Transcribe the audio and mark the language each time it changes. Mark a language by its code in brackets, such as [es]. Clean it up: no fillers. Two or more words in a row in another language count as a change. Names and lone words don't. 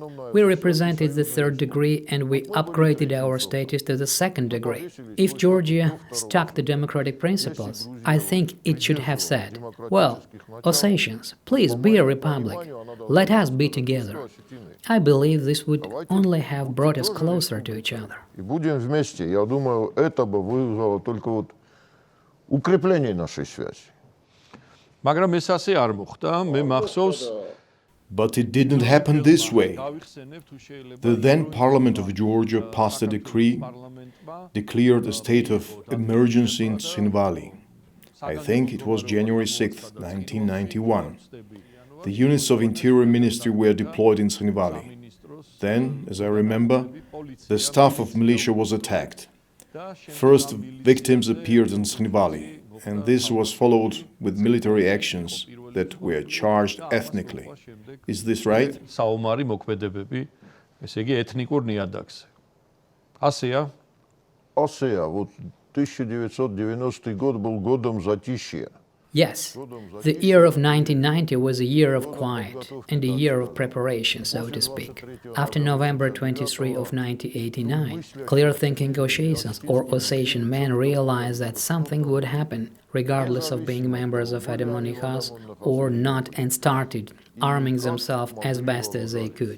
[en] We represented the third degree, and we upgraded our status to the second degree. If Georgia stuck to democratic principles, I think it should have said, well, Ossetians, please be a republic. Let us be together. I believe this would only have brought us closer to each other. [ru] И будем вместе. Я думаю, это бы вызвало только вот укрепление нашей связи. [ka] მაგრამ ეს ასე არ მოხდა. მე მახსოვს [en] But it didn't happen this way. The then Parliament of Georgia passed a decree, declared a state of emergency in Tskhinvali. I think it was January 6, 1991. The units of Interior Ministry were deployed in Tskhinvali. Then, as I remember, the staff of militia was attacked. First victims appeared in Tskhinvali, and this was followed with military actions that were charged ethnically. Is this right? [ka] საომარი მოქმედებები, ესე იგი ეთნიკურ ნიადაგზე. ასეა? [ru] Осия, вот 1990 год был годом затишья. [en] Yes, the year of 1990 was a year of quiet and a year of preparation, so to speak. After November 23 of 1989, clear-thinking Ossetians or Ossetian men realized that something would happen, regardless of being members of Ademonikas or not, and started arming themselves as best as they could.